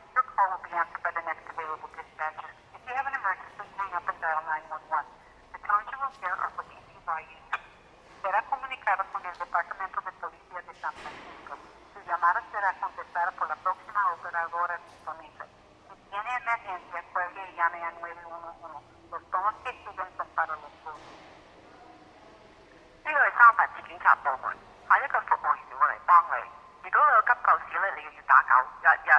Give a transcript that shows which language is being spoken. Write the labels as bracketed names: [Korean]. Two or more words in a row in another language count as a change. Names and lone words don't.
[English] Your call will be answered by the next available dispatcher. If you have an emergency, hang up and dial 911. The tones you will hear are for DPH users. [Spanish] Será comunicado con el Departamento de Policía de San Francisco. Su llamada será contestada por la próxima operadora disponible. Si tiene emergencia, cuelgue y llame a 911. Los tonos que siguen son para los grupos. [Cantonese] 呢個係三藩市警察部門，下一個服務員會嚟幫你。如果有急救事咧，你要打911。